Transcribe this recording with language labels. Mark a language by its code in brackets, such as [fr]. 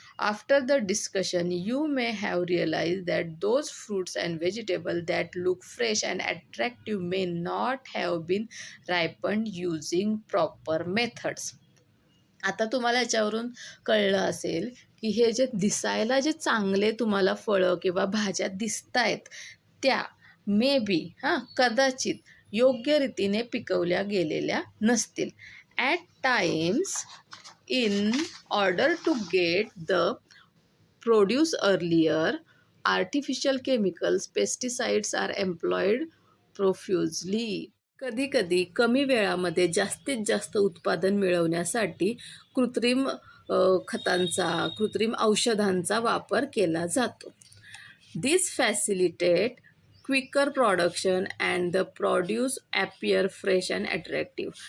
[en] After the discussion you may have realise that those fruits and vegetable that look fresh and attractive may not have been ripened using proper methods. [mr] आता तुम्हाला याच्यावरून कळलं असेल की हे जे दिसायला जे चांगले तुम्हाला फळं किंवा भाज्या दिसत आहेत त्या मे बी कदाचित योग्य रीतीने पिकवल्या गेलेल्या नसतील. [en] At times in order to get the produce earlier artificial chemicals pesticides are employed profusely. [mr] कधीकधी कमी वेळामध्ये जास्तीत जास्त उत्पादन मिळवण्यासाठी कृत्रिम खतांचा, कृत्रिम औषधांचा वापर केला जातो. [en] This facilitate quicker production and the produce appear fresh and attractive.